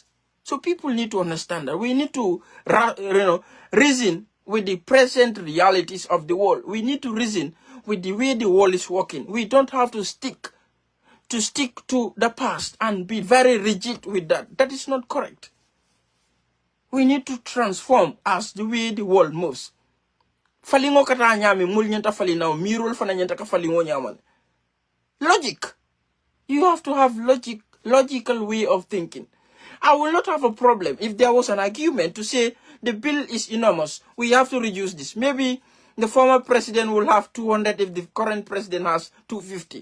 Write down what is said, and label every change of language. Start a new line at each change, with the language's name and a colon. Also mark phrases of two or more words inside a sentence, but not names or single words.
English: So people need to understand that we need to reason with the present realities of the world. We need to reason with the way the world is working. We don't have to stick to the past and be very rigid with that. That is not correct. We need to transform as the way the world moves.
Mandingo: Falingo kata nyami mul nyanta falina mirul fana nyanta ka falingo nyaman.
English: Logic. You have to have logical way of thinking. I will not have a problem if there was an argument to say the bill is enormous. We have to reduce this. Maybe the former president will have 200 if the current president has 250.